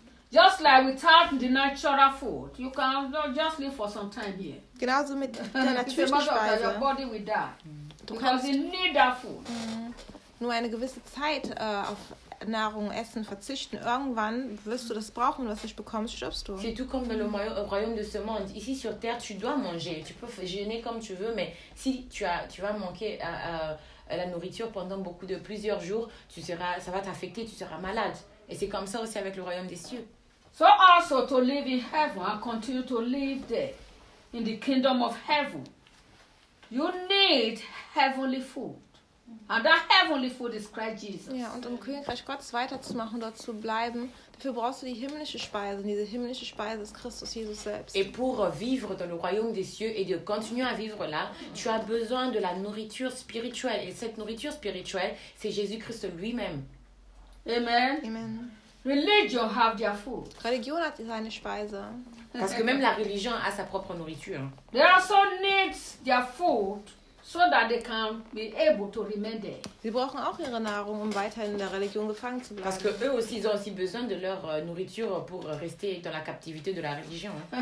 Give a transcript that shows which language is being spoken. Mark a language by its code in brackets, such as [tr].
[en] Just like without the natural food, you can just live for some time here. [de] Genauso mit der natürlichen Speise. [en] It's a matter of your body will die. [de] Du [en] because you need that food. [de] Nur eine gewisse Zeit auf Nahrung, Essen verzichten. Irgendwann wirst du das brauchen, was du nicht bekommst, stirbst du. [fr] C'est tout comme le royaume de ce monde. Ici sur terre, tu dois manger. Tu peux jeûner comme tu veux, mais si tu vas manquer la nourriture pendant beaucoup de plusieurs jours, tu seras, ça va t'affecter, tu seras malade. Et c'est comme ça aussi avec le royaume des cieux. [en] So also to live in heaven and continue to live there in the kingdom of heaven. You need heavenly food. And that heavenly food is Christ Jesus. [de] Ja, und um Königreich Gottes weiterzumachen, dort zu bleiben, dafür brauchst du die himmlische Speise. Und diese himmlische Speise ist Christus Jesus selbst. [fr] Et pour vivre dans le royaume des cieux et de continuer à vivre là, tu as besoin de la nourriture spirituelle. Et cette nourriture spirituelle, c'est Jésus-Christ lui-même. Amen. Amen. [en] Religion have their food. [de] Religion hat seine Speise. [fr] Parce que même la religion a sa propre nourriture. [en] They also need their food so that they can be able to remain there. [de] Sie brauchen auch ihre Nahrung, um weiterhin in der Religion gefangen zu bleiben. [fr] Parce que eux aussi ils ont aussi besoin de leur nourriture pour rester dans la captivité de la religion.